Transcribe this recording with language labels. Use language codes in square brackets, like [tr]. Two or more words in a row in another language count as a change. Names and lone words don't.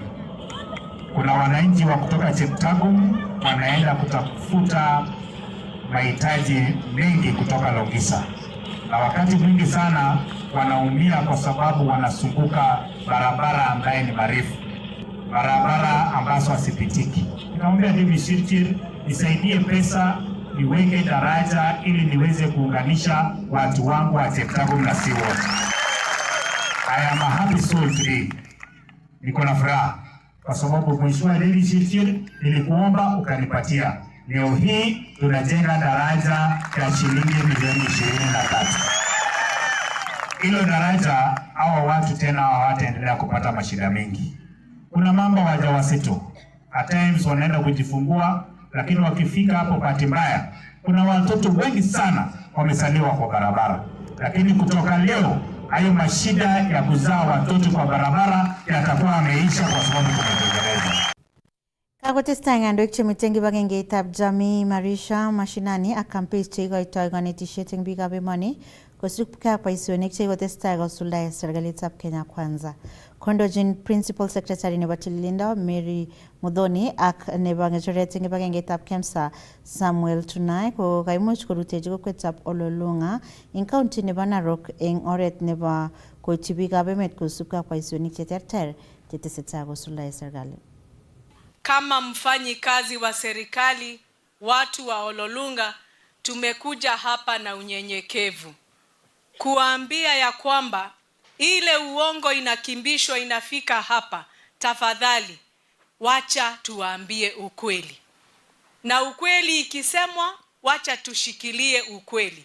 [sw] Kuna wananchi wa kutoka Cheptagum wanaenda kutafuta mahitaji mengi kutoka Longisa, na wakati mwingi sana wanaumia kwa sababu wanazunguka barabara ambaye ni marefu, barabara ambazo hasipitiki. Nikamwambia David Chirchir, nisaidie pesa niweke daraja ili niweze kuunganisha watu wangu wa Cheptagum na si wote. [en] I am a happy soul today. [sw] Niko na furaha kwa sababu Mheshimiwa David Chirchir nilikuomba ukanipatia. Leo hii tunajenga daraja ya shilingi milioni 23. Hilo daraja hawa watu tena hawataendelea kupata mashida mengi. Kuna mambo wajawazito, [en] at times [sw] wanaenda kujifungua, lakini wakifika hapo bahati mbaya, kuna watoto wengi sana wamesaliwa kwa barabara. Lakini kutoka leo hayo mashida ya kuzaa watoto kwa barabara yatakuwa yameisha kwa sababu tumetengeneza. [kln] Kakotestai kandoik chemiten kibagengeitab jamii Marisha mashinani ak campaigns cheikoitoi konetisiet eng biikab emoni kosubkei ak boisionik chekikotestai kosuldae serikalitab Kenya Kwanza. Kondochin [en] Principal Secretary [kln] nebo tililindo Mary Muthoni ak nebo ngecheret eng kibagengeitab KEMSA Samuel Tunai ko kaimuch korutechi kokwetab Ololunga eng county nebo Narok eng oret nebo koityi biikab emet kosubkei ak boisionik cheterter chetesetai kosuldae serikali. [sw] Kama mfanyi kazi wa serikali, watu wa Ololunga, tumekuja hapa na unyenyekevu kuambia ya kwamba ile uongo inakimbishwa inafika hapa. Tafadhali wacha tuambie ukweli, na ukweli ikisemwa wacha tushikilie ukweli.